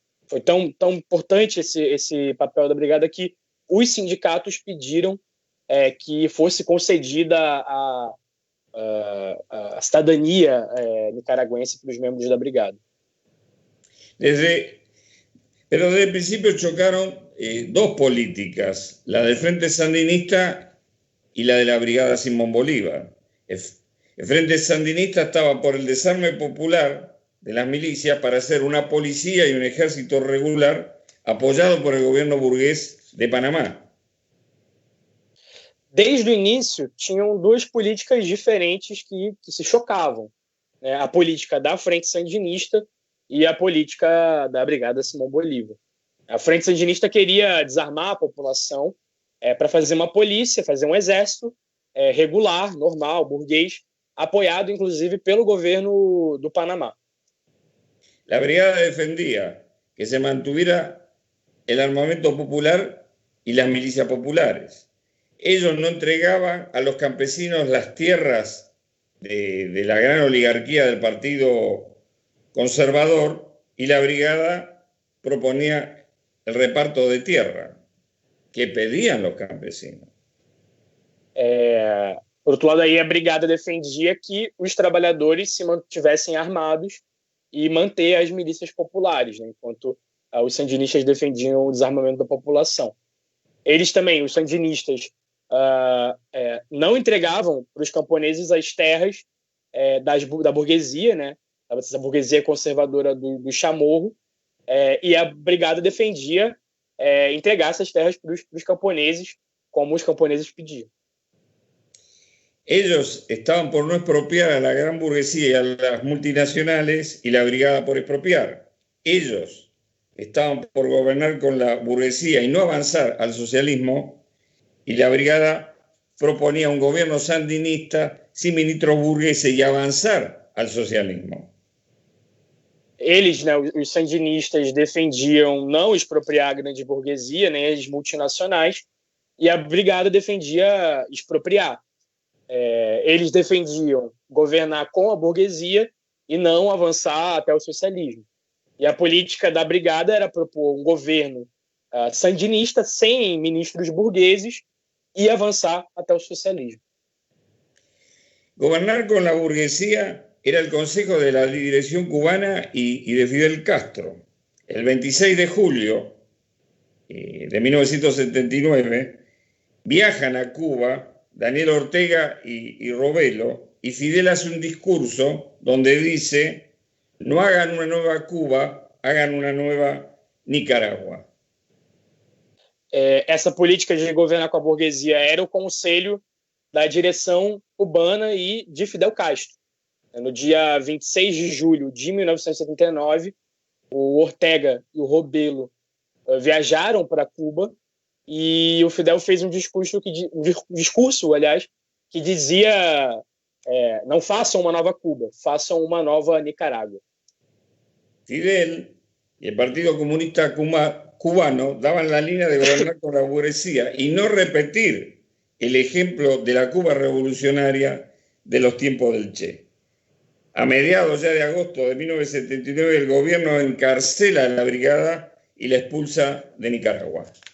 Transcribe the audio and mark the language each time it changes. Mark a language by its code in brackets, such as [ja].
[pt] Foi tão importante esse papel da brigada que os sindicatos pediram que fosse concedida a cidadania nicaragüense para os membros da brigada. [es] Pero desde el principio chocaron dos políticas, la del Frente Sandinista y la de la Brigada Simón Bolívar. El Frente Sandinista estaba por el desarme popular de las milicias para hacer una policía y un ejército regular apoyado por el gobierno burgués de Panamá. [pt] Desde o início, tinham duas políticas diferentes que se chocavam, né? A política da Frente Sandinista e a política da Brigada Simón Bolívar. A Frente Sandinista queria desarmar a população para fazer uma polícia, fazer um exército regular, normal, burguês, apoiado inclusive pelo governo do Panamá. [es] La brigada defendía que se mantuviera el armamento popular y las milicias populares. Ellos no entregaban a los campesinos las tierras de la gran oligarquía del Partido Conservador, y la brigada proponía el reparto de tierra que pedían los campesinos. [pt] Por outro lado, aí a brigada defendia que os trabalhadores se mantivessem armados e manter as milícias populares, né, enquanto os sandinistas defendiam o desarmamento da população. Eles também, os sandinistas, não entregavam para os camponeses as terras da burguesia, né, essa burguesia conservadora do Chamorro, e a brigada defendia entregar essas terras para os camponeses, como os camponeses pediam. [es] Ellos estaban por no expropiar a la gran burguesía y a las multinacionales, y la brigada por expropiar. Ellos estaban por gobernar con la burguesía y no avanzar al socialismo, y la brigada proponía un gobierno sandinista sin ministros burgueses y avanzar al socialismo. [pt] Eles, né, os sandinistas, defendiam não expropriar a grande burguesia, nem as multinacionais, e a brigada defendia expropriar. Eles defendiam governar com a burguesia e não avançar até o socialismo. E a política da brigada era propor um governo sandinista sem ministros burgueses e avançar até o socialismo. [es] Gobernar con la burguesía era el consejo de la dirección cubana y de Fidel Castro. El 26 de julio de 1979, viajan a Cuba, Daniel Ortega y Robelo, y Fidel hace un discurso donde dice: no hagan una nueva Cuba, hagan una nueva Nicaragua. [pt] Essa política de governar com a burguesia era o conselho da direção cubana e de Fidel Castro. No dia 26 de julho de 1979, o Ortega e o Robelo viajaram para Cuba e o Fidel fez um discurso, aliás, que dizia: não façam uma nova Cuba, façam uma nova Nicarágua. [es] Fidel y el Partido Comunista Cubano daban la línea de gobernar con la burguesía y no repetir el ejemplo de la Cuba revolucionaria de los tiempos del Che. A mediados ya de agosto de 1979, el gobierno encarcela a la brigada y la expulsa de Nicaragua.